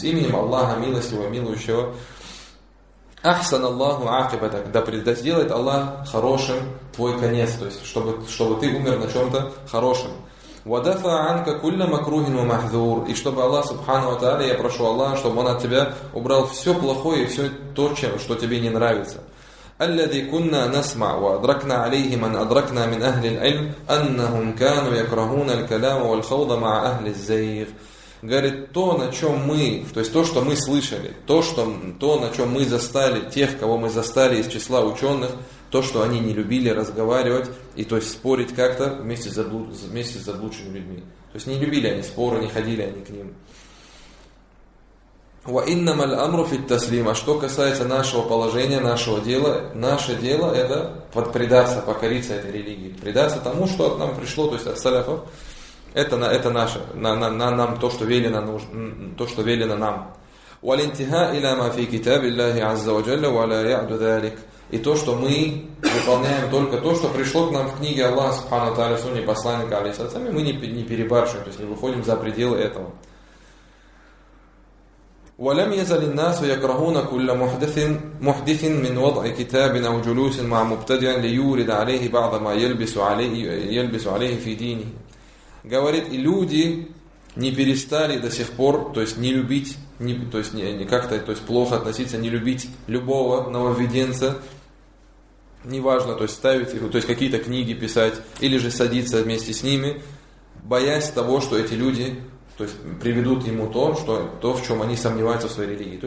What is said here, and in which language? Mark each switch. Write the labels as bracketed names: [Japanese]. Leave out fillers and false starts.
[Russian] С именем Аллаха милостивого, милующего. [Arabic] Ахсан Аллаху акибатак. [Russian] Да сделает Аллах хорошим твой конец. То есть чтобы ты умер на чем-то хорошем. [Arabic] Ва дафа анка кулля макрухин ва махзур. [Russian] И чтобы Аллах субхана ва тааля, я прошу Аллаха, чтобы он от тебя убрал все плохое и все то, что тебе не нравится. [Arabic] الذي كنا نسمع وأدركنا عليه من أدركنا من أهل العلم أنهم كانوا يكرهون الكلام والخوض مع أهل الزيغ. [Russian] Говорит, то, на чем мы, то есть то, что мы слышали, то, на чем мы застали тех, кого мы застали из числа ученых, то, что они не любили разговаривать и то есть спорить как-то вместе с заблудшими людьми. То есть не любили они споры, не ходили они к ним. [Arabic] وَإِنَّمَا الْأَمْرُ فِي التَّسْلِيمَ. [Russian] Что касается нашего положения, нашего дела, наше дело это предаться, покориться этой религии, предаться тому, что от нам пришло, то есть от саляфов, это наше, нам то, что велено, то, что велено нам. [Arabic] وَالْإِنْتِهَاء إِلَى مَا فِي كِتَابِ اللَّهِ عَزَّ وَجَلَّ وَلَا يَعْدُ ذَلِكَ. [Russian] И то, что мы выполняем только то, что пришло к нам в книге Аллаха Субхану Тааля, Сунне Посланника Алейхиссалям, мы не перебарщиваем, то есть не выходим за пределы этого. [Arabic] ولم يزل الناس يكرهون كل محدث من وضع كتاب أو جلوس مع مبتدع ليورد عليه بعض ما يلبس عليه في دينه. [Russian] Говорит, люди не перестали до сих пор, то есть не любить, не, то есть не как-то, то есть плохо относиться, не любить любого нововведенца, неважно, то есть ставить его, то есть какие-то книги писать или же садиться вместе с ними, боясь того, что эти люди, то есть приведут ему то, что то, в чем они сомневаются в своей религии.